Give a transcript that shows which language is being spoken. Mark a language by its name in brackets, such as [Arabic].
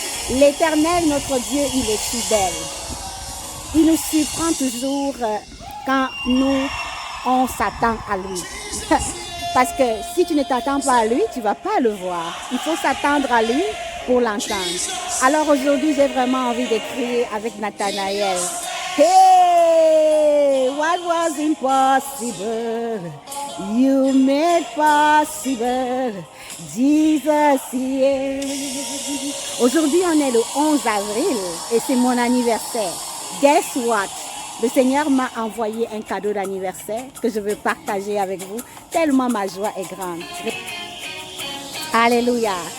[French] L'Éternel, notre Dieu, il est fidèle. Il nous surprend toujours quand on s'attend à lui. Parce que si tu ne t'attends pas à lui, tu ne vas pas le voir. Il faut s'attendre à lui pour l'entendre. Alors aujourd'hui, j'ai vraiment envie de crier avec Nathanaël. [English] Hey, what was impossible, you made possible. Jesus, yeah. [French] Aujourd'hui, on est le 11 avril et c'est mon anniversaire. [English] Guess what? [French] Le Seigneur m'a envoyé un cadeau d'anniversaire que je veux partager avec vous, tellement ma joie est grande. Alléluia.